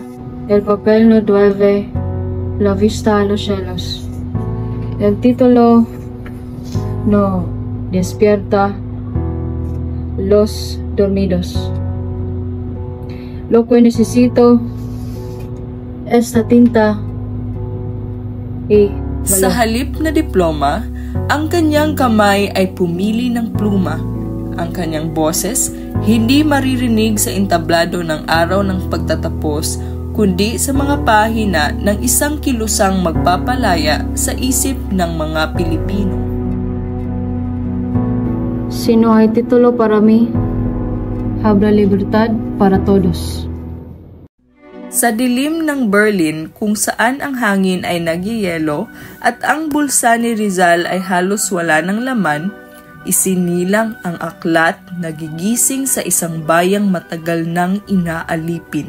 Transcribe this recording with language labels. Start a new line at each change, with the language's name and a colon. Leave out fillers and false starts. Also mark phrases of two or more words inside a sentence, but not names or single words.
Spanish: El papel no devuelve la vista a los cielos. El título no despierta los dormidos. Lo que necesito esta tinta y
Filipino: Sa halip na diploma, ang kanyang kamay ay pumili ng pluma. Ang kanyang boses hindi maririnig sa entablado ng araw ng pagtatapos, kundi sa mga pahina ng isang kilusang magpapalaya sa isip ng mga Pilipino.
Spanish: Si no hay título para mí, habrá libertad para todos.
Filipino: Sa dilim ng Berlin kung saan ang hangin ay nagyayelo at ang bulsa ni Rizal ay halos wala ng laman, isinilang ang aklat na gigising sa isang bayang matagal nang inaalipin.